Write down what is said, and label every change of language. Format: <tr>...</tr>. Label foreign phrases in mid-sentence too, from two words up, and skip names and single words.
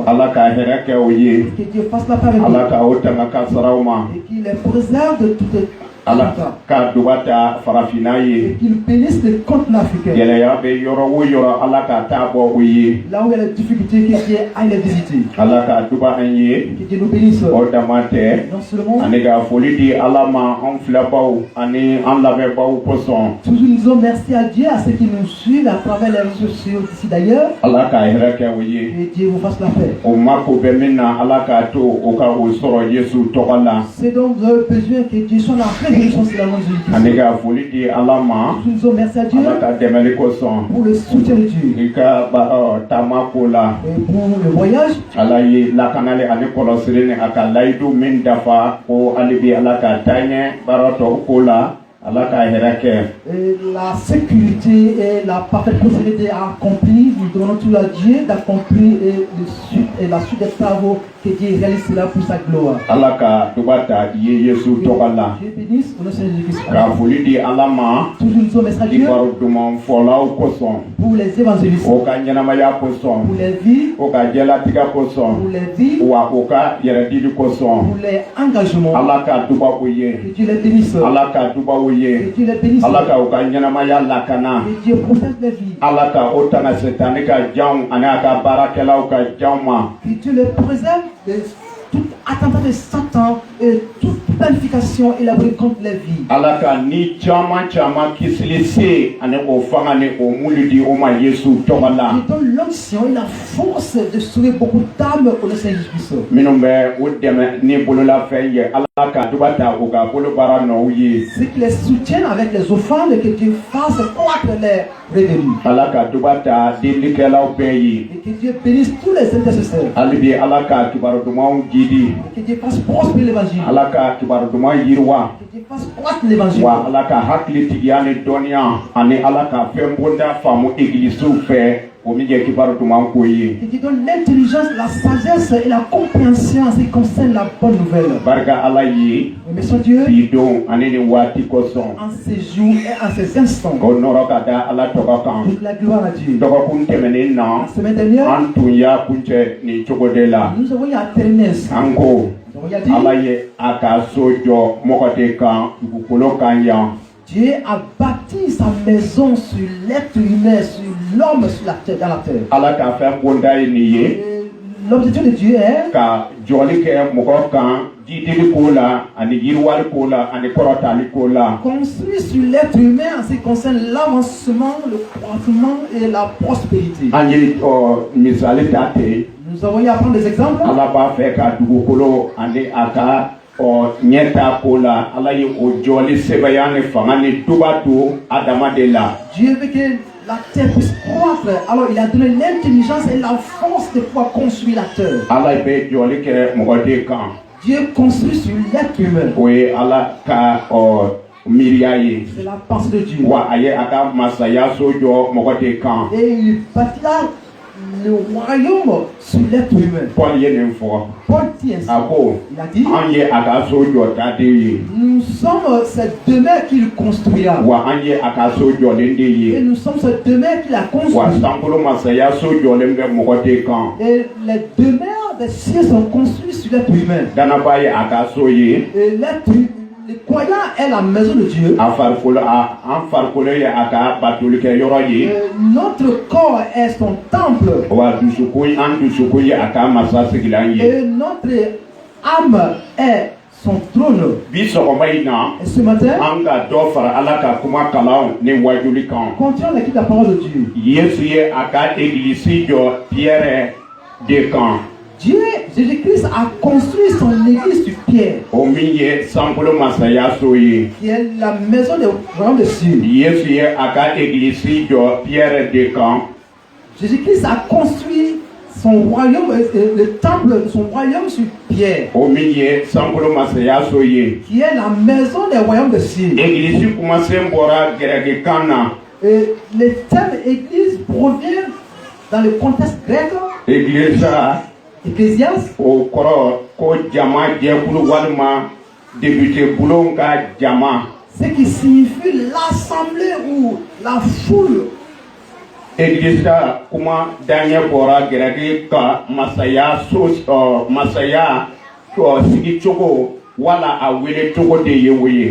<bm>Ala ka hɛrɛ kɛ o ye.</bm> <fr>Que Dieu fasse la paix avec Ala nous.</fr> <bm>ka o tanga kasaraw ma.</bm> <fr>Et qu'il les préserve de toute</fr> <bm>ala ka dubata farafina et ye</bm> <fr>qu'il bénisse les continents africains.</fr> <bm>gɛlɛya bɛ yɔrɔ o yɔrɔ ala ka taa bɔ o ye</bm> <fr>Là où il y a des difficultés, que Dieu aille les visiter.</fr> <bm>ala ka duba an ye</bm> <fr>Que Dieu nous bénisse.</fr> <bm>o dama tɛ</bm> <fr>Non seulement,</fr> <bm>ani ka foli di ala ma an filɛbaw ani an lamɛnbaw kosɔn</bm> <fr>toujours nous disons merci à Dieu, à ceux qui nous suivent à travers les réseaux sociaux d'ici d'ailleurs.</fr> <bm>ala ka hɛrɛ kɛ o ye</bm> <fr>Que Dieu vous fasse la paix.</fr> <bm>o mako bɛ min na ala k'a to o ka o sɔrɔ yesu tɔgɔ la</bm> <fr>C'est donc vous avez besoin que Dieu soit la résolution sur la nom de Jésus-Christ.</fr> <bm>ani ka foli di ala ma</bm> <fr>Nous disons merci à Dieu</fr> <bm>ala ka dɛmɛli kosɔn</bm> <fr>pour le soutien de Dieu.</fr> <bm>i ka taama ko la</bm> <fr>Et pour le voyage,</fr> <bm>ala ye lakanali ani kɔlɔsili ni a ka layidu min dafa ko hali bi ala ka taaɲɛ baara tɔ ko la ala ka hɛrɛ kɛ</bm> <fr>et la sécurité et la parfaite possibilité à accomplir. Nous demandons tout à Dieu d'accomplir la suite des travaux que Dieu réalise là pour sa gloire.</fr> <bm>ala ka duba ta i ye yesu tɔgɔ la</bm> <fr>Dieu bénisse au nom de Jésus-Christ.</fr> <bm>ka foli di ala ma</bm> <fr>Toujours nous disons merci à i Dieu</fr> <bm>baro duman fɔlaw kosɔn</bm> <fr>pour les évangélistes,</fr> <bm>o ka ɲɛnamaya pour kosɔn</bm> <fr>les vies,</fr> <bm>o ka jɛlatigɛ kosɔn</bm> <fr>pour les vies,</fr> <bm>wa o ka yɛrɛdili kosɔn</bm> <fr>pour les engagements.</fr> <bm>ala ka duba o ye</bm> <fr>Que Dieu les bénisse.</fr> <bm>ala ka duba o Que ye</bm> <fr>Dieu les bénisse.</fr> <bm>ala ka o ka ɲɛnamaya lakana</bm> <fr>Que Dieu protège les vies.</fr> <bm>ala ka o tana setani ka janw ani a ka baarakɛlaw ka janw ma</bm> <fr>Que Dieu les préserve de tout attentat de Satan et toute planification élaborée contre les vies.</fr> <bm>ala ka ni caman caman kisili se ani o fanga ni o mulu di o ma yesu tɔgɔ la</bm> <fr>Il donne l'onction et la force de sauver beaucoup d'âmes au nom de Jésus-Christ.</fr> <bm>minnu bɛ o dɛmɛ ni bololafɛn ye ala ka duba ta o ka bolobaara nɔw ye</bm> <fr>Ceux qui les soutiennent avec les offrandes, que Dieu fasse croître les revenus.</fr> <bm>ala ka duba ta delikɛlaw bɛɛ ye</bm> <fr>Et que Dieu bénisse tous les intercesseurs.</fr> <bm>hali bi ala ka kibaru dumanw jidi</bm> <fr>Et que Dieu fasse prospérer l'évangile.</fr> <bm>ala ka kibaru duman yiriwa</bm> <fr>Que Dieu fasse croître l'évangile.</fr> <bm>wa ala ka hakilitigiya ni dɔnniya ani ala ka fɛn bonda faamu egilisiw fɛ o min ye kibaru duman ko ye</bm> <fr>Que Dieu donne l'intelligence, la sagesse et la compréhension en ce qui concerne la bonne nouvelle.</fr> <bm>barika ala ye</bm> <fr>Remercions Dieu</fr> <bm>bi don ani ni waati kosɔn</bm> <fr>en ces jours et en ces instants.</fr> <bm>o nɔrɔ ka da ala tɔgɔ kan</bm> <fr>Toute la gloire à Dieu.</fr> <bm>dɔgɔkun tɛmɛnen na</bm> <fr>La semaine dernière,</fr> <bm>an tun y'a kuncɛ nin cogo de la</bm> <fr>nous avons eu à terminer ainsi.</fr> <bm>an ko</bm> <fr>Nous avons eu à dire,</fr> <bm>ala ye a ka so jɔ mɔgɔ de kan dugukolo kan yan</bm> <fr>Dieu a bâti sa maison sur l'être humain, sur l'homme sur la terre, dans la terre.</fr> <bm>ala ka fɛn bonda ye nin ye</bm> <fr>Et l'objectif de Dieu est</fr> <bm>ka jɔli kɛ mɔgɔ kan jidili ko la ani yiriwali ko la ani kɔrɔtali ko la</bm> <fr>construire sur l'être humain en ce qui concerne l'avancement, le croissement et la prospérité.</fr> <bm>an ye misali ta ten</bm> <fr>Nous avons eu à prendre des exemples.</fr> <bm>ala b'a fɛ ka dugukolo ani a ka ɲɛta ko la ala ye o jɔli sɛbɛya ni fanga ni duba to adama de la</bm> <fr>Dieu veut que la terre puisse croître. Alors il a donné l'intelligence et la force de pouvoir construire la terre.</fr> <bm>ala bɛ jɔli kɛ mɔgɔ de kan</bm> <fr>Dieu construit sur l'être humain.</fr> <bm>o ye ala ka miiriya ye</bm> <fr>C'est la pensée de Dieu.</fr> <bm>wa a ye a ka masaya so jɔ mɔgɔ de kan</bm> <fr>Et il bâtira le royaume sur l'être humain.</fr> <bm>paul ye nin fɔ</bm> <fr>Paul dit ainsi.</fr> <bm>a ko</bm> <fr>Il a dit,</fr> <bm>an ye a ka so jɔ taden ye</bm> <fr>nous sommes cette demeure qu'il construira.</fr> <bm>wa an ye a ka so jɔlen de Et ye</bm> <fr>nous sommes cette demeure qu'il a wa construite.</fr> <bm>sankolo masaya so jɔlen bɛ mɔgɔ de kan</bm> <fr>Et les demeures des cieux sont construites sur l'être humain.</fr> <bm>danaba ye a ka so ye</bm> <fr>Et le croyant est la maison de Dieu.</fr> <bm>an farikolo ye a ka batolikɛ yɔrɔ ye</bm> <fr>Et notre corps est son temple.</fr> <bm>wa an dusukun ye a ka masa sigilan ye</bm> <fr>Et notre âme est son trône.</fr> <bm>bi sɔgɔma in na</bm> <fr>Et ce matin,</fr> <bm>an ka dɔ fara ala ka kuma kalanw ni wajuli kan</bm> <fr>continuons l'écoute de la parole de Dieu.</fr> <bm>yesu ye a ka egilisi jɔ piyɛrɛ de kan</bm> <fr>Dieu, Jésus-Christ a construit son église sur pierre,</fr> <bm>o min ye sankolo masaya so ye</bm> <fr>qui est la maison des royaumes des cieux.</fr> <bm>yesu ye a ka egilisi jɔ piyɛrɛ de kan</bm> <fr>Jésus-Christ a construit son royaume, le temple de son royaume sur pierre,</fr> <bm>o min ye sankolo masaya so ye</bm> <fr>qui est la maison des royaumes des cieux.</fr> <bm>egilisi kumasen bɔra gɛrɛgi kan na</bm> <fr>Et le terme église provient dans le contexte grec, egilisa Ecclésias,</fr> <bm>o kɔrɔ ko jama jɛkulu walima debute bulon ka jama</bm> <fr>ce qui signifie l'assemblée ou la foule.</fr> <bm>egilisa kuma daɲɛ bɔra gɛrɛgi ka masaya so masaya sigi cogo wala a wele cogo de ye o ye.</bm>